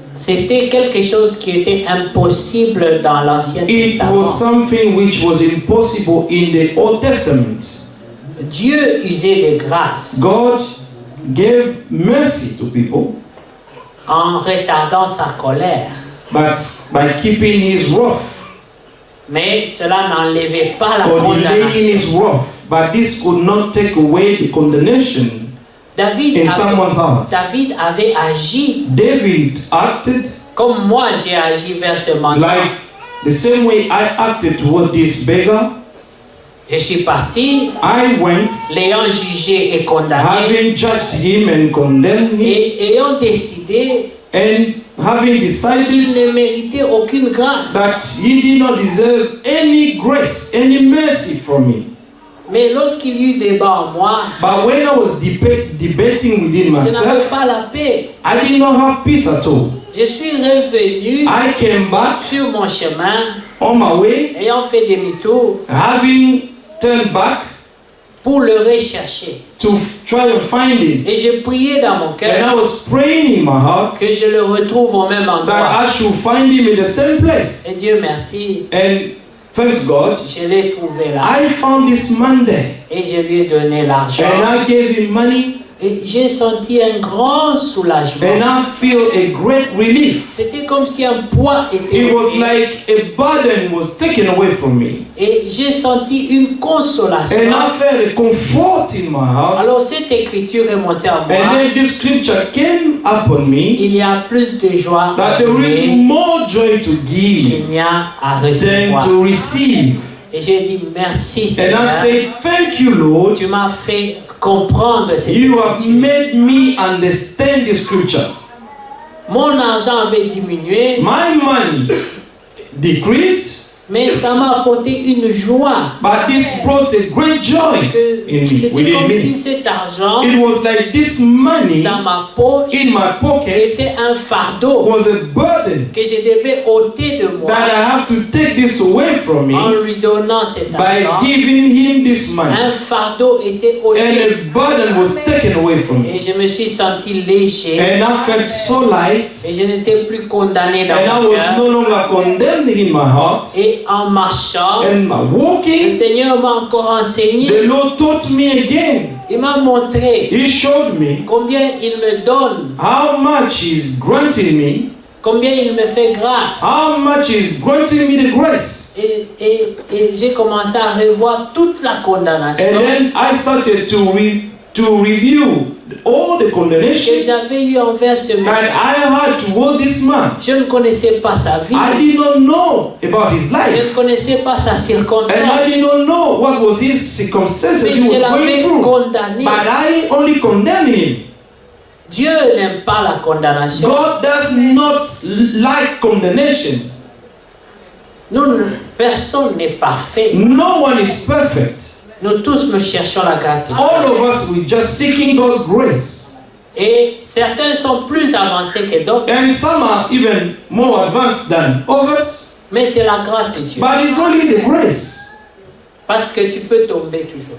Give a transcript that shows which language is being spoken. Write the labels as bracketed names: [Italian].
[French] c'était quelque chose qui était impossible dans l'Ancien [English] it [French] Testament. [English] was something which was impossible in the Old Testament. [French] Dieu usait de grâce [English] God gave mercy to people, [French] en retardant sa colère. [English] but by keeping his wrath, [French] Mais cela n'enlevait pas la [English] or delaying his [French] condamnation. [English] wrath, but this could not take away the condemnation in someone's heart. [French] David avait agi [English] David acted [French] comme moi j'ai agi vers ce mendiant. [English] like the same way I acted toward this beggar. [French] Je suis parti, [English] I went, [French] l'ayant jugé et condamné, [English] having judged him and condemned him, [French] et ayant décidé [English] and having [French] qu'il [English] decided [French] ne méritait aucune grâce. [English] that he did not deserve any grace, any mercy from me. [French] Mais lorsqu'il y eut débat en moi, [English] But when I was debating within [French] je n'avais [English] myself, [French] pas la paix. [English] I did not have peace at all. [French] Je suis revenu [English] I came back [French] sur mon chemin, [English] on my way, [French] ayant fait demi-tour, [English] having turned back [French] pour le rechercher. [English] to try and find him. [French] Et je priais dans mon [English] And [French] cœur [English] I was praying in my heart [French] que je le retrouve au même endroit. [English] that I should find him in the same place. [French] Et Dieu merci, [English] And thanks God, [French] je l'ai trouvé là. [English] I found this man there. [French] Et je lui ai donné l'argent. [English] And I gave him money. [French] Et j'ai senti un grand soulagement. [English] And I feel a great relief. [French] C'était comme si un poids était [English] It was [French] ôté. [English] like a burden was taken away from me. [French] Et j'ai senti une consolation. [English] And I felt a comfort in my heart. [French] Alors cette écriture est montée en moi. [English] And then this scripture came upon me [French] Il y a plus de joie [English] that [French] à [English] there is [French] donner [English] more joy to give [French] qu'il n'y a à [English] than [French] recevoir. [English] to receive. [French] Et j'ai dit merci [English] And [French] Seigneur. [English] I say, thank you, Lord. [French] Tu m'as fait comprendre cette [English] You have [French] écriture. [English] made me understand the scripture. [French] Mon argent avait diminué, [English] My money decreased, [French] mais ça m'a apporté une joie. [English] but this brought a great joy in me, [French] C'était [English] within [French] comme si [English] me. [French] cet argent [English] It was like this money [French] dans ma poche [English] in my pocket [French] était un fardeau [English] was a burden [French] que je devais ôter de moi [English] that I have to take this away from [French] en [English] me [French] lui donnant cet [English] by [French] argent. [English] giving him this money. [French] Un fardeau était [English] And [French] ôté [English] a burden was taken away from [French] et [English] me. [French] je me suis senti léger [English] And I felt so light. [French] et je n'étais plus condamné dans [English] And I [French] mon [English] was [French] cœur. [English] no longer condemned in my heart. [French] Et en marchant, [English] And my [French] le [English] walking, [French] Seigneur m'a encore enseigné. [English] the Lord taught me again. [French] Il m'a montré [English] He showed me [French] combien il me donne, [English] how much He's granting me, [French] combien il me fait grâce. [English] how much He's granting me the grace. [French] Et j'ai commencé à revoir toute la condamnation [English] And then I started to review all the [French] que [English] condemnation [French] j'avais eu envers ce [English] that [French] monsieur. [English] I had toward this man. [French] Je ne connaissais pas sa vie, [English] I did not know about his [French] je [English] life. [French] ne connaissais pas sa [English] And I [French] circonstance, [English] did not know what was his circumstances [French] mais [English] he was [French] je l'avais [English] going through. [French] condamné. [English] But I only condemned him. [French] Dieu n'aime pas la condamnation. [English] God does not like condemnation. [French] Personne n'est parfait. [English] No one is perfect. [French] Nous tous, nous cherchons la grâce de Dieu. [English] All of us, we just seeking God's grace. [French] Et certains sont plus avancés que d'autres, [English] And some are even more advanced than others. [French] mais c'est la grâce de Dieu. [English] But it's only the grace. [French] Parce que tu peux tomber toujours.